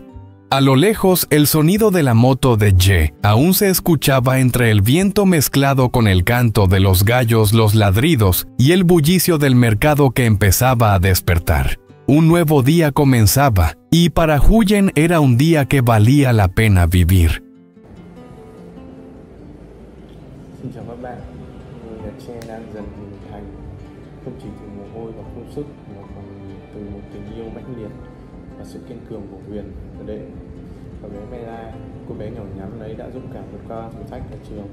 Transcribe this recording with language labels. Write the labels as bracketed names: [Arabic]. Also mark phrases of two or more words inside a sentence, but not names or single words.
[Spanish] A lo lejos, el sonido de la moto de Ye aún se escuchaba entre el viento mezclado con el canto de los gallos, los ladridos y el bullicio del mercado que empezaba a despertar. Un nuevo día comenzaba, y para Huyen era un día que valía la pena vivir. [Vietnamese] Xin chào các bạn, người Nhật Tre đang dần hình thành, không chỉ từ mồ hôi và công sức mà còn từ một tình yêu mãnh liệt và sự kiên cường của Huyền. Ở đây, cậu bé Mela, cô bé nhỏ nhắn ấy đã dũng cảm vượt qua thử thách ở trường.